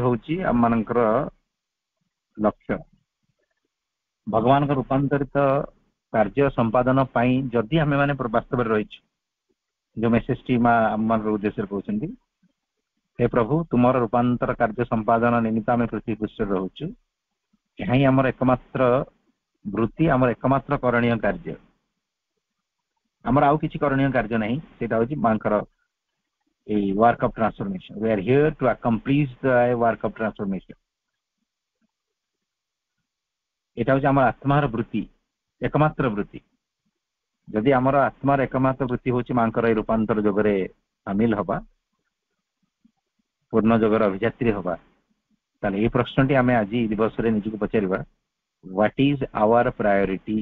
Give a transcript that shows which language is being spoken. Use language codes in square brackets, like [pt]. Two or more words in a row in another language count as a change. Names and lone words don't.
[or] ହଉଛି ଆମ ମାନଙ୍କର ଲକ୍ଷ୍ୟ, ଭଗବାନଙ୍କ ରୂପାନ୍ତରିତ କାର୍ଯ୍ୟ ସମ୍ପାଦନ ପାଇଁ ଯଦି ଆମେ ମାନେ ବାସ୍ତବରେ ରହିଛୁ, ଯୋଉ ମେସେଜ ଟି ମା ଆମ ମାନଙ୍କ ଉଦ୍ଦେଶ୍ୟରେ କହୁଛନ୍ତି, ହେ ପ୍ରଭୁ ତୁମର ରୂପାନ୍ତର କାର୍ଯ୍ୟ ସମ୍ପାଦନ ନିମିତ୍ତ ଆମେ ପୃଥିବୀ ପୃଷ୍ଠରେ ରହୁଛୁ, ଏହା ହିଁ ଆମର ଏକମାତ୍ର ବୃତ୍ତି, ଆମର ଏକମାତ୍ର କରଣୀୟ କାର୍ଯ୍ୟ। ଆମର ଆଉ କିଛି କରଣୀୟ କାର୍ଯ୍ୟ ନାହିଁ, ସେଇଟା ହଉଛି ମାଙ୍କର ଏଇ [en] work of transformation. We are here to accomplish the work of transformation। [or] এটা ହଉଛି ଆମର ଆତ୍ମାର ବୃତ୍ତି, ଏକମାତ୍ର ବୃତ୍ତି। ଯଦି ଆମର ଆତ୍ମାର ଏକମାତ୍ର ବୃତ୍ତି ହଉଛି ମାଙ୍କର ଏଇ ରୂପାନ୍ତର ଯୋଗରେ ସାମିଲ ହବା, ପୂର୍ଣ୍ଣ ଯୋଗର ଅଭିଯାତ୍ରୀ ହବା, ତାହେଲେ ଏଇ ପ୍ରଶ୍ନଟି ଆମେ ଆଜି ଦିବସରେ ନିଜକୁ ପଚାରିବା, [en] What is our priority?